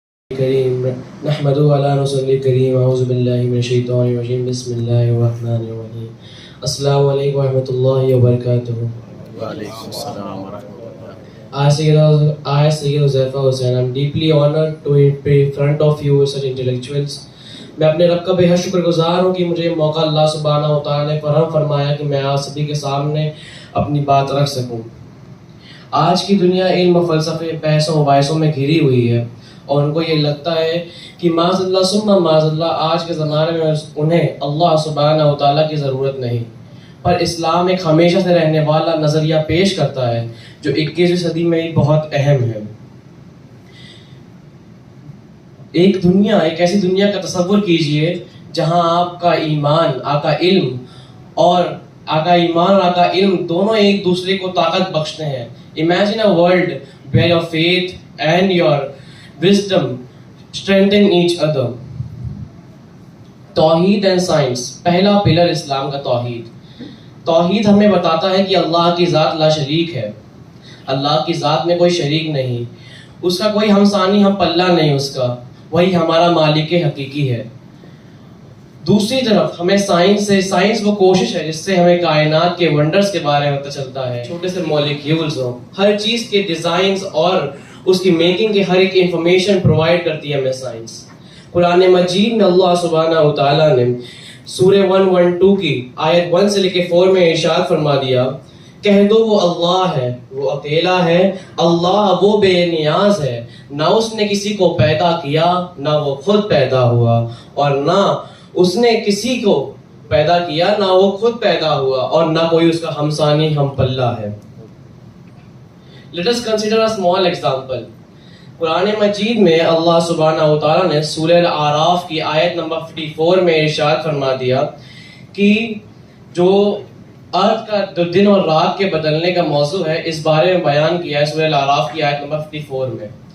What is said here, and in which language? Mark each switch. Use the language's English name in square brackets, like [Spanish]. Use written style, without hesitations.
[Arabic] کریم نحمدہ علی رسول کریم اعوذ باللہ من الشیطان الرجیم بسم اللہ الرحمن الرحیم السلام علیکم ورحمۃ اللہ وبرکاتہ. وعلیکم السلام ورحمۃ اللہ. [English] I, Sayyid Huzaifa Hussain, I'm deeply honored to be in front of you such intellectuals. [Urdu] میں اپنے رب کا بے حد شکر گزار ہوں کہ مجھے موقع اللہ سبحانہ و تعالیٰ نے فراہم فرمایا کہ میں آپ سبھی کے سامنے اپنی بات رکھ سکوں. آج کی دنیا علم و فلسفے بحثوں و مباحثوں میں گھری ہوئی ہے اور ان کو یہ لگتا ہے کہ معاذ اللہ ثم معاذ اللہ آج کے زمانے میں انہیں اللہ سبحانہ و تعالیٰ کی ضرورت نہیں. پر اسلام ایک ہمیشہ سے رہنے والا نظریہ پیش کرتا ہے جو 21ویں صدی میں ہی بہت اہم ہے. ایک ایسی دنیا کا تصور کیجئے جہاں آقا ایمان اور آقا علم دونوں ایک دوسرے کو طاقت بخشتے ہیں. [English] Imagine a world where your faith and your wisdom strengthen each other. [Urdu] توحید اینڈ سائنس. پہلا پلر اسلام کا توحید. توحید ہمیں بتاتا ہے کہ اللہ کی ذات لا شریک ہے. اللہ کی ذات میں کوئی شریک نہیں, اس کا کوئی ہمسانی ہم پلہ نہیں اس کا, وہی ہمارا مالک حقیقی ہے. دوسری طرف ہمیں سائنس وہ کوشش ہے جس سے ہمیں کائنات کے ونڈرز کے بارے میں پتہ چلتا ہے. چھوٹے سے مالیکیولز ہوں, ہر چیز کے ڈیزائنز اور اس کی میکنگ کی ہر ایک انفارمیشن پرووائڈ کرتی ہے ہمیں سائنس. قرآن مجید میں اللہ سبحانہ و تعالیٰ نے سورہ 112 کی آیت 1 سے لے کے 4 میں ارشاد فرما دیا, کہہ دو وہ اللہ ہے, وہ اکیلا ہے, اللہ وہ بے نیاز ہے, نہ اس نے کسی کو پیدا کیا نہ وہ خود پیدا ہوا, اور نہ اس نے کسی کو پیدا کیا نہ وہ خود پیدا ہوا, اور نہ کوئی اس کا ہمسانی ہم پلہ ہے. [English] Let us consider a small example. [Urdu] قرآن مجید میں اللہ سبحانہ و تعالیٰ نے سورہ الاعراف کی آیت نمبر 54 میں ارشاد فرما دیا کہ جو ارتھ کا دن اور رات کے بدلنے کا موضوع ہے اس بارے میں بیان کیا ہے سورہ الاعراف کی آیت نمبر 54 میں.